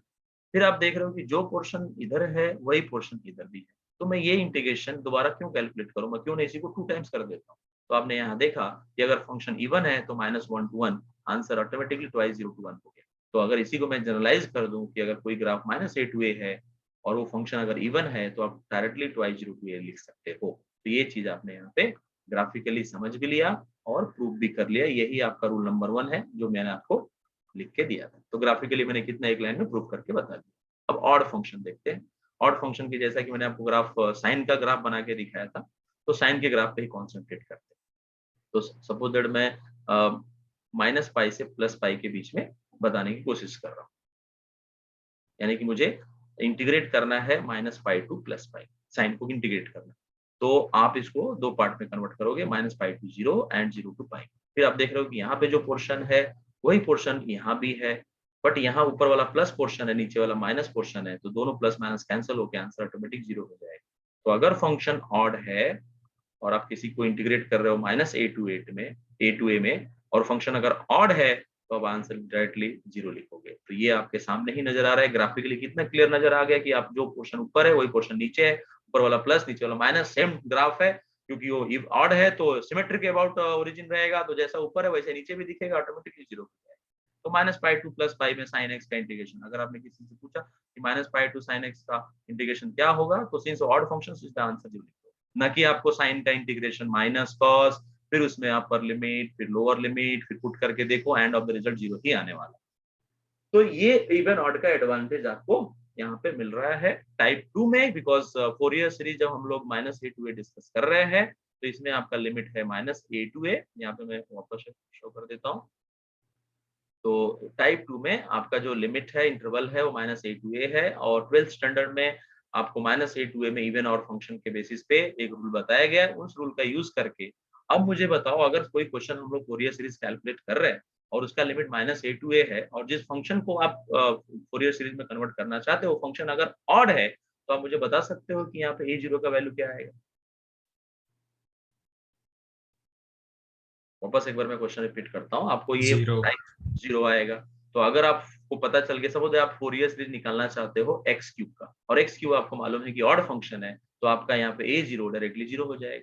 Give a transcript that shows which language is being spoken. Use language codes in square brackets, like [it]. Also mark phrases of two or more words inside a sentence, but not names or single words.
[hi] फिर आप देख रहे हो कि जो पोर्शन इधर है वही पोर्शन इधर भी है, तो मैं ये इंटीग्रेशन दोबारा क्यों कैलकुलेट करूं, मैं क्यों नहीं इसी को 2 टाइम्स कर देता हूं। तो आपने यहाँ देखा कि अगर [en] function even [hi] है तो [en] -1 to 1 answer automatically twice 0 to 1 [hi] हो गया। तो अगर इसी को मैं जनरलाइज कर दूं कि अगर कोई [en] graph -a to a [hi] है और वो फंक्शन अगर इवन है तो आप [en] directly twice 0 to a [hi] लिख सकते हो। तो ये चीज आपने यहाँ पे ग्राफिकली समझ भी लिया और प्रूव भी कर लिया। यही आपका [en] rule number 1 [hi] है जो मैंने आपको लिख के दिया था। तो ग्राफिकली मैंने कितना एक लाइन में प्रूव करके बता दिया। अब [en] odd function [hi] देखते हैं। [en] odd function [hi] की जैसा कि मैंने आपको [en] graph sine [hi] का ग्राफ बना के दिखाया था, तो साइन के ग्राफ पे ही कॉन्सेंट्रेट करते हैं। तो [en] suppose that [hi] मैं -π से +π के बीच में बताने की कोशिश कर रहा हूँ, यानी कि मुझे इंटीग्रेट करना है -π to +π, साइन को इंटीग्रेट करना। तो आप इसको दो पार्ट में कन्वर्ट करोगे, -π to 0 and 0 to π। फिर आप देख रहे हो कि यहाँ पे जो पोर्शन है वही पोर्शन यहाँ भी है, बट यहाँ ऊपर वाला [en] plus portion [hi] है, नीचे वाला [en] minus portion [hi] है, तो दोनों [en] plus minus cancel [hi] होकर [en] answer automatic 0 [hi] हो जाएगा। तो अगर [en] function odd [hi] है और आप किसी को इंटीग्रेट कर रहे हो -a to a में और फंक्शन अगर ऑड है तो अब [en] answer directly 0 [hi] लिखोगे। तो ये आपके सामने ही नजर आ रहा है। ग्राफिकली कितना क्लियर नजर आ गया कि आप जो पोर्शन ऊपर है वही पोर्शन नीचे है, ऊपर वाला प्लस नीचे वाला माइनस, [en] same graph [hi] है। क्योंकि वो [en] if odd [hi] है तो [en] symmetric about origin [hi] रहेगा, तो जैसा ऊपर है वैसे नीचे भी दिखेगा, ऑटोमेटिकली 0 हो जाएगा। तो -π to +π में sin x का इंटीग्रेशन, अगर आपने किसी से पूछा कि -π to sin x का इंटीग्रेशन क्या होगा, तो [en] since odd function [hi] इसका आंसर 0 लिखो, ना कि आपको sin का [en] integration minus cos, [hi] फिर उसमें [en] upper limit, [hi] फिर [en] lower limit, [hi] फिर पुट करके देखो, [en] end of the result 0 [hi] ही आने वाला। तो ये [en] even odd [hi] का एडवांटेज आपको यहाँ पे मिल रहा है टाइप 2 में, [en] because Fourier series [hi] जब हम लोग -a to a डिस्कस कर रहे हैं तो इसमें आपका लिमिट है -a to a। यहाँ पे मैं वापस शो कर देता हूँ। तो टाइप 2 में आपका जो लिमिट है, इंटरवल है, वो -a to a है। और 12th स्टैंडर्ड में आपको -a to a में इवन और फंक्शन के बेसिस पे एक रूल बताया गया है। उस रूल का यूज करके अब मुझे बताओ, अगर कोई क्वेश्चन हम लोग [en] Fourier series calculate [hi] कर रहे हैं और उसका लिमिट -a to a है और जिस फंक्शन को आप [en] Fourier series [hi] में कन्वर्ट करना चाहते हो, फंक्शन अगर ऑड है, तो आप मुझे बता सकते हो कि यहाँ पे a0 का वैल्यू क्या आएगा। वापस एक बार मैं [en] question repeat [hi] करता हूँ, आपको ये 0 आएगा। तो अगर आपको पता चल गया, सपोज आप [en] Fourier series [hi] निकालना चाहते हो x³ का, और x³ आपको मालूम है कि [en] odd function [hi] है, तो आपका यहाँ पे a0 डायरेक्टली 0 हो जाएगा।